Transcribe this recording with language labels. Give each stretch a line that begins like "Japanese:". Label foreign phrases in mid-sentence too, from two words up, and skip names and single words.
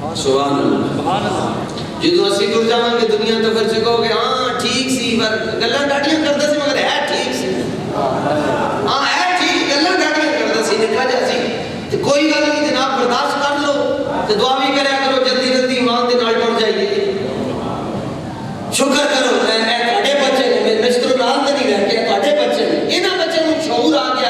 Arabic: سبحان اللہ.
Punjabi: جدو اسی ٹر جاواں گے دنیا تو پھر کہو گے ہاں ٹھیک سی پر گلاں ڈاڈیاں کردا سی مگر ہے ٹھیک سی. ہاں ہے ٹھیک گلاں ڈاڈیاں کردا سی نکا جا سی تے کوئی گل نہیں جناب برداشت کر لو تے دعا بھی کریا کرو جلدی جلدی ایمان دے نال ٹر جائیے. شکر کرو اے تہاڈے بچے نے میں مستر نال تے نہیں رہ کے تہاڈے بچے نے انہاں بچوں نوں شعور آ گیا.